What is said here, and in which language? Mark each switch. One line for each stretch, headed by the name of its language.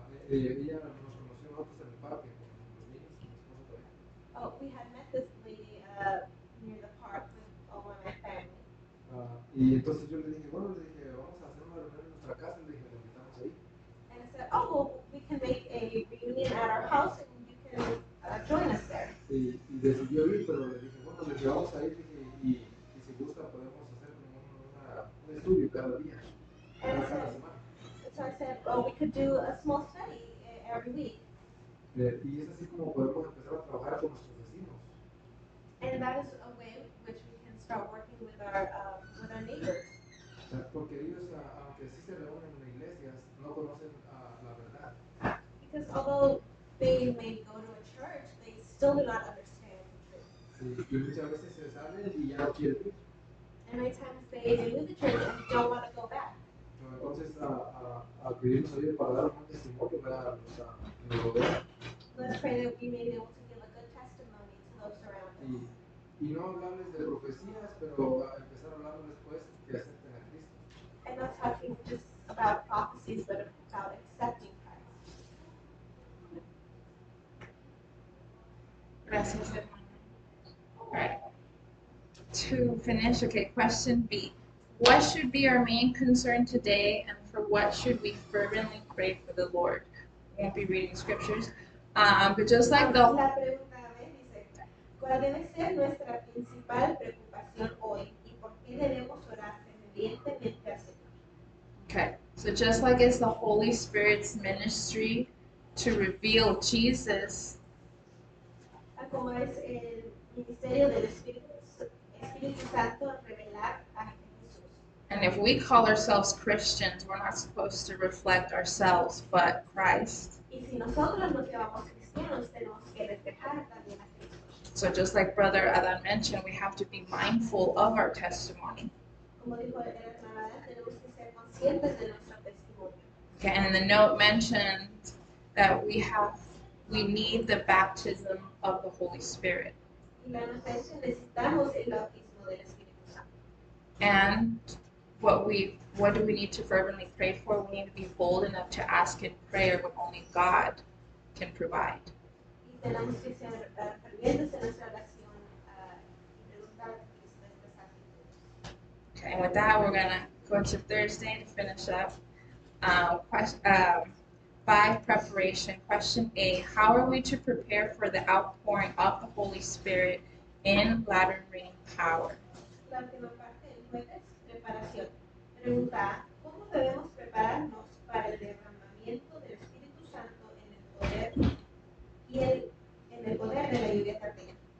Spanish: Ella nos conoció nosotros en el parque con los niños, con mi esposa también.
English: Oh, we had met this lady near the park with all of my family.
Spanish: Y entonces yo le dije, vamos a hacer una reunión en nuestra casa, le dije, le invitamos ahí.
English: And I said, oh, well, we can make a reunion at our house and you can join us there.
Spanish: Y decidió ir, pero le dije, vamos a ir, y si gusta podemos hacer un estudio cada día, cada semana.
English: So I said, well, we could do a small study every week.
Spanish: Y es así como podemos empezar a trabajar con nuestros vecinos.
English: And that is a way in which we can start working with our neighbors.
Spanish: sea, porque ellos, aunque sí se reúnen en iglesias, no conocen la verdad.
English: Because although they may go to a church, they still do not understand the truth.
Spanish: Y muchas veces se salen y ya no quieren ir.
English: And many times they leave the church and don't want to go back.
Spanish: Entonces, pedimos ayuda para dar un buen testimonio para los que nos rodean.
English: Let's pray that we may be able to give a good testimony to those around us.
Spanish: Y no hablarles de profecías, pero empezar a hablarles después que acepten a Cristo.
English: And not talking just about prophecies, but about accepting Christ.
Spanish: Gracias, hermano.
English: All right. To finish, okay, question B. What should be our main concern today, and for what should we fervently pray for the Lord? We won't be reading scriptures, but just like the...
Spanish: La pregunta B dice, ¿cuál debe ser nuestra principal preocupación hoy y por qué debemos orar fervientemente al Señor?
English: Okay, so just like it's the Holy Spirit's ministry to reveal Jesus,
Spanish: Como es el ministerio del Espíritu Santo revelar a Jesús.
English: and if we call ourselves Christians, we're not supposed to reflect ourselves, but Christ.
Spanish: Y si nosotros nos llamamos cristianos, tenemos que reflejar también a Cristo.
English: So just like Brother Adan mentioned, we have to be mindful of our testimony.
Spanish: Como dijo el hermano Adán, tenemos que ser conscientes de nuestro testimonio.
English: Okay, and the note mentioned that we need the baptism of the Holy Spirit.
Spanish: Y la nota es que necesitamos el bautismo del Espíritu Santo.
English: And what do we need to fervently pray for? We need to be bold enough to ask in prayer what only God can provide.
Spanish: Y tenemos que ser fervientes en nuestra oración y preguntar a Cristo estas actitudes.
English: Okay, and with that, we're going to go to Thursday to finish up. By preparation, question A, how are we to prepare for the outpouring of the Holy Spirit in latter rain power?
Spanish: La última parte del jueves, preparación. Pregunta A, ¿cómo debemos prepararnos para el derramamiento del Espíritu Santo en el poder de la lluvia tardía?